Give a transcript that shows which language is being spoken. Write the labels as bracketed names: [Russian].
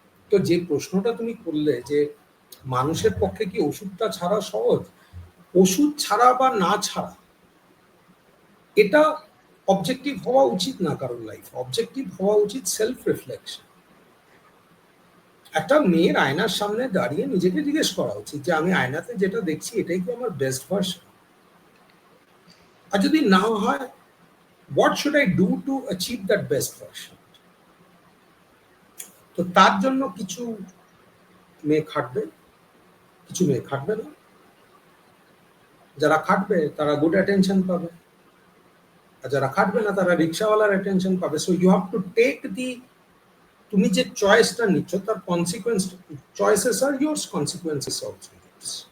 [Bangla] তো যে প্রশ্নটা তুমি করলে যে মানুষের পক্ষে কি ওষুধটা ছাড়া সহজ, ওষুধ ছাড়া বা না ছাড়া এটা অবজেক্টিভ হওয়া উচিত না কারোর লাইফ। অবজেক্টিভ হওয়া উচিত সেলফ রিফ্লেকশন। একটা মেয়ের আয়নার সামনে দাঁড়িয়ে নিজেকে জিজ্ঞেস করা উচিত যে আমি আয়নাতে যেটা দেখছি এটাই কি আমার বেস্ট ভার্সন। আর যদি না হয়, [English] what should I do to achieve that best version? [Bangla] তো তার জন্য কিছু মেয়ে খাটবে, কিছু মেয়ে খাটবে না। যারা খাটবে তারা গুড অ্যাটেনশন পাবে, আর যারা খাটবে না তারা রিক্সাওয়ালার অ্যাটেনশন পাবে। [English] so you have to take the, [Bangla] তুমি যে চয়েসটা নিচ্ছ তার কনসিকুয়েন্স, [English] Choices are yours, consequences also yours.